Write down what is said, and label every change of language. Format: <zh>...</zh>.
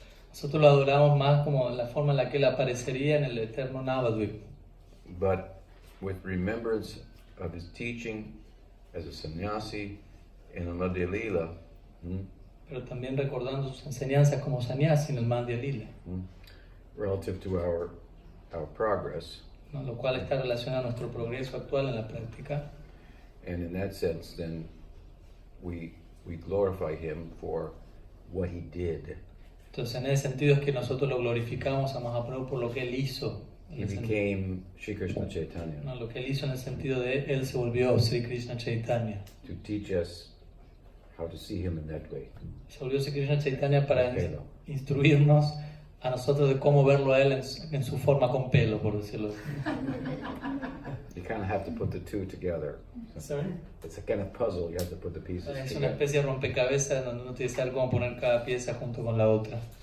<es>Nosotros lo adoramos más como la forma en la que él aparecería en el eterno Navadvip.</es> <en>but with remembrance of his teaching as a sannyasi in the Madhya-lila,</en> <es>Pero también recordando sus enseñanzas como sannyasi en el Madhya-lila,</es> <en>relative to our progress.</en> <es>¿no? Lo cual está relacionado a nuestro progreso actual en la práctica.</es> <en>And in that sense, then we glorify him for what he did.</en> <es>Entonces, en ese sentido es que nosotros lo glorificamos a Mahaprabhu por lo que él hizo.</es> <en>He became Sri Krishna Chaitanya,</en> <es>No, lo que él hizo en el sentido de él se volvió Sri Krishna Chaitanya.</es> <en>to teach us how to see him in that way.</en> <es>Se volvió Sri Krishna Chaitanya para Okay, no. instruirnos a nosotros de cómo verlo a él en su forma con pelo, por decirlo así.</es> <en>You kind of have to put the two together.</en> <es>¿Saben?</es> <en>It's a kind of puzzle. You have to put the pieces</en> <es>Es una</es> <en>together.</en> <es>especie de rompecabezas donde uno tiene que saber cómo poner cada pieza junto con la otra.</es>